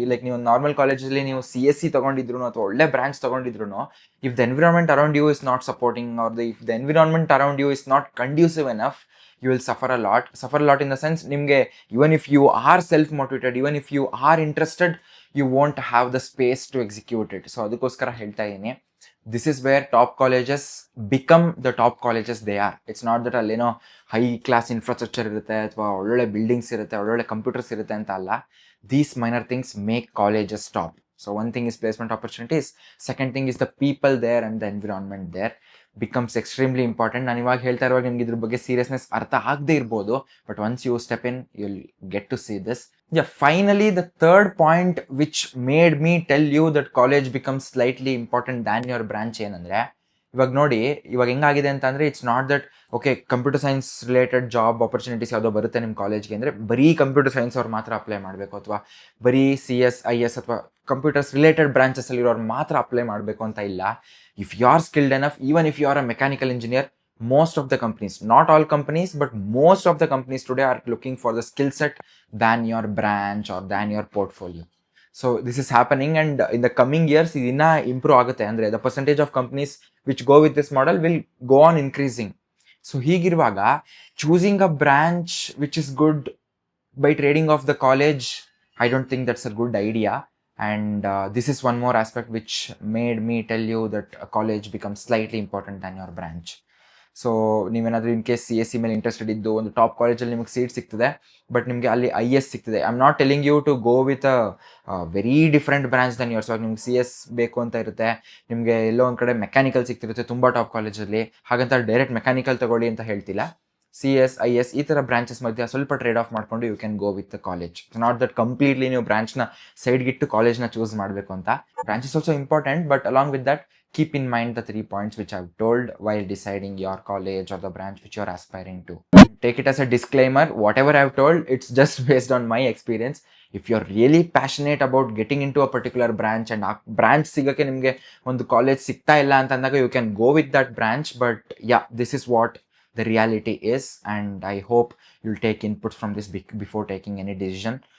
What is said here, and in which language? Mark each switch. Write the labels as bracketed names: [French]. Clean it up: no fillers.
[Kannada] ನೀವು ನಾರ್ಮಲ್ ಕಾಲೇಜಲ್ಲಿ ನೀವು CSE ತೊಗೊಂಡಿದ್ರು ಅಥವಾ ಒಳ್ಳೆ branch ತೊಗೊಂಡಿದ್ರು, [English] if the environment around you is not supporting or if the environment around you is not conducive enough, you will suffer a lot in the sense [Kannada] ನಿಮಗೆ [English] even if you are self motivated, even if you are interested, you won't have the space to execute it. [Kannada] So ಅದಕ್ಕೋಸ್ಕರ ಹೇಳ್ತಾ ಇದ್ದೀನಿ, [English] this is where top colleges become the top colleges they are. It's not that [Kannada] ಅಲ್ಲೇನೋ high class infrastructure ಇರುತ್ತೆ ಅಥವಾ ಒಳ್ಳೊಳ್ಳೆ buildings ಇರುತ್ತೆ, ಒಳ್ಳೊಳ್ಳೆ computers ಇರುತ್ತೆ ಅಂತ ಅಲ್ಲ. [English] These minor things make colleges top. So one thing is placement opportunities, second thing is the people there and the environment there becomes extremely important. [Kannada] ನಾನು ಇವಾಗ ಹೇಳ್ತಾ ಇರುವಾಗ ನಿಮ್ಗೆ ಇದ್ರ ಬಗ್ಗೆ ಸೀರಿಯಸ್ನೆಸ್ ಅರ್ಥ ಆಗದೆ ಇರ್ಬೋದು, [English] But once you step in you will get to see this. Finally the third point which made me tell you that college becomes slightly important than your branch [Kannada] ಏನಂದರೆ, ಇವಾಗ ನೋಡಿ ಇವಾಗ ಹೆಂಗಾಗಿದೆ ಅಂತಂದರೆ, [English] it's not that okay [Kannada] computer science related job opportunities ಯಾವುದೋ ಬರುತ್ತೆ ನಿಮ್ಮ ಕಾಲೇಜ್ಗೆ ಅಂದರೆ ಬರೀ ಕಂಪ್ಯೂಟರ್ ಸೈನ್ಸ್ ಅವ್ರು ಮಾತ್ರ ಅಪ್ಲೈ ಮಾಡಬೇಕು, ಅಥವಾ ಬರೀ CS IS ಅಥವಾ ಕಂಪ್ಯೂಟರ್ಸ್ ರಿಲೇಟೆಡ್ ಬ್ರಾಂಚಸಲ್ಲಿರೋರು ಮಾತ್ರ ಅಪ್ಲೈ ಮಾಡಬೇಕು ಅಂತ ಇಲ್ಲ. [English] If you are skilled enough, even if you are a mechanical engineer, most of the companies, not all companies, but most of the companies today are looking for the skill set than your branch or than your portfolio. So this is happening, and in the coming years [Kannada] idina improve agutte. Andre [English] the percentage of companies which go with this model will go on increasing. So [Kannada] ಹೀಗಿರುವಾಗ [English] choosing a branch which is good by trading off the college, I don't think that's a good idea. And this is one more aspect which made me tell you that a college becomes slightly important than your branch. [Kannada] So ನೀವೇನಾದರೂ in case C S C ಮೇಲೆ interested ಇದ್ದು ಒಂದು top ಕಾಲೇಜಲ್ಲಿ ನಿಮಗೆ seat ಸಿಗ್ತದೆ, but ನಿಮಗೆ ಅಲ್ಲಿ I S ಸಿಗ್ತದೆ. [English] I am not telling you to go with a very different branch than yours. [Kannada] ನಿಮ್ಗೆ ಸಿ ಎಸ್ ಬೇಕು ಅಂತ ಇರುತ್ತೆ, ನಿಮಗೆ ಎಲ್ಲೋ ಒಂದು ಕಡೆ ಮೆಕ್ಯಾನಿಕಲ್ ಸಿಗ್ತಿರುತ್ತೆ ತುಂಬ ಟಾಪ್ ಕಾಲೇಜಲ್ಲಿ, ಹಾಗಂತ ಡೈರೆಕ್ಟ್ ಮೆಕ್ಯಾನಿಕಲ್ ತಗೊಳ್ಳಿ ಅಂತ ಹೇಳ್ತಿಲ್ಲ. ಸಿ ಎಸ್ ಐ ಎಸ್ ಈ ಥರ ಬ್ರಾಂಚಸ್ ಮಧ್ಯೆ ಸ್ವಲ್ಪ ಟ್ರೇಡ್ ಆಫ್ ಮಾಡಿಕೊಂಡು [English] You can go with the college. Not that completely [Kannada] ನೀವು ಬ್ರಾಂಚ್ನ ಸೈಡ್ಗಿಟ್ಟು ಕಾಲೇಜ್ನ ಚೂಸ್ ಮಾಡಬೇಕು ಅಂತ. [English] Branch is also important, but along with that keep in mind the 3 points which I've told while deciding your college or the branch which you're aspiring to. Take it as a disclaimer, whatever I've told, it's just based on my experience. If you're really passionate about getting into a particular branch and a branch [Kannada] sigake nimge ಒಂದು college ಸಿಗ್ತಾ ಇಲ್ಲ ಅಂತ ಅಂದಾಗ [English] you can go with that branch, but yeah, this is what the reality is, and I hope you'll take inputs from this before taking any decision.